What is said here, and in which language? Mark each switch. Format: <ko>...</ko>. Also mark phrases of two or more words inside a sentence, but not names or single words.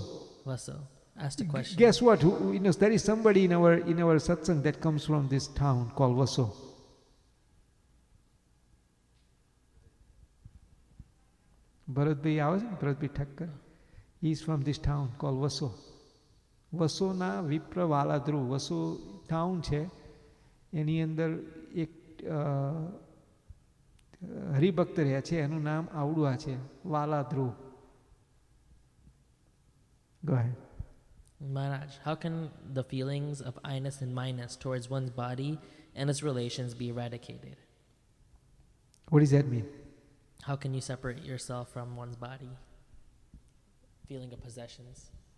<en>asked a question. Guess what? There is somebody in our satsang that comes from this town called Vaso. Bharatbhai Thakkar. He is from this town called Vaso.</en> <gu>વસો ના વિપ્ર વાલાદ્રુ. Vaso town છે. એની અંદર એક હરિભક્ત રહ્યા છે, એનું નામ આવડું છે, વાલા ધ્રુવ.</gu> <en>Go ahead. Maharaj, how can the feelings of I-ness and my-ness towards one's body and its relations be eradicated? What does that mean? How can you separate yourself from one's body? Feeling of possessions.</en>